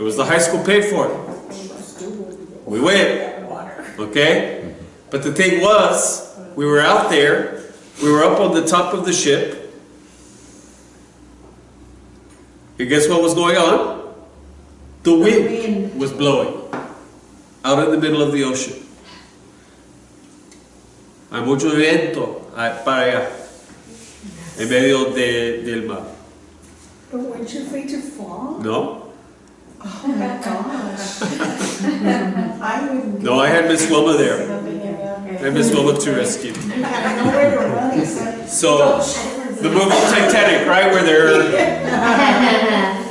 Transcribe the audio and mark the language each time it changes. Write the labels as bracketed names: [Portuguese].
[English] It was the high school paid for it. We went, okay, but the thing was, we were out there, we were up on the top of the ship. And guess what was going on? The wind was blowing out in the middle of the ocean. [Spanish] Hay mucho viento para allá, en medio del mar. [English] But weren't you afraid to fall? No? Oh my gosh. I wouldn't. No, I had Miss Wilma there. Maybe it's a little too risky. You have nowhere to run except. So, the movie Titanic, right, where they're...